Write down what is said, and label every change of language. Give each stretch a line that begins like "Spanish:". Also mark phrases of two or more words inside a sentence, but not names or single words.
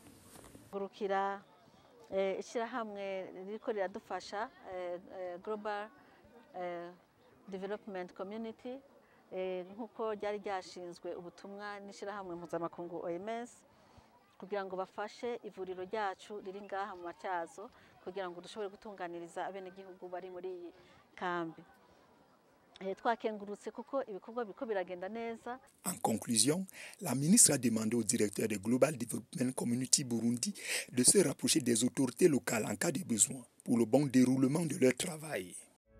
Rundi: Global Development Community nk'uko ryari ryashinzwe ubutumwa n'ishyirahamwe mpuzamakungu OMS kugira ngo bafashe ivuriro ryacu riri ngaha mu Matyazo kugira ngo dushobore gutunganiriza abenegihugu bari muri iyi kambi.
French: En conclusion, la ministre a demandé au directeur de Global Development Community Burundi de se rapprocher des autorités locales en cas de besoin pour le bon déroulement de leur travail.